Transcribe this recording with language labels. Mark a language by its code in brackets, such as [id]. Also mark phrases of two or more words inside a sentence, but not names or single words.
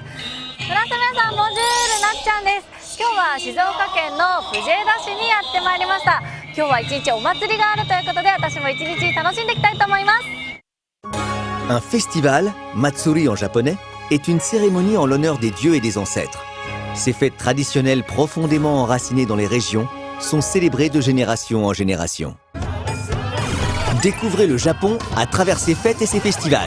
[ja] フランス皆さん、ボンジュール、なっちゃんです。今日は静岡県の藤枝市にやってまいりました。今日は一日お祭りがあるということで、私も一日楽しんでいきたいと思います。 [fr] Un festival, Matsuri en japonais, est une cérémonie en l'honneur des dieux et des ancêtres. Ces fêtes traditionnelles profondément enracinées dans les régions sont célébrées de génération en génération. Découvrez le Japon à travers ses fêtes et ses festivals.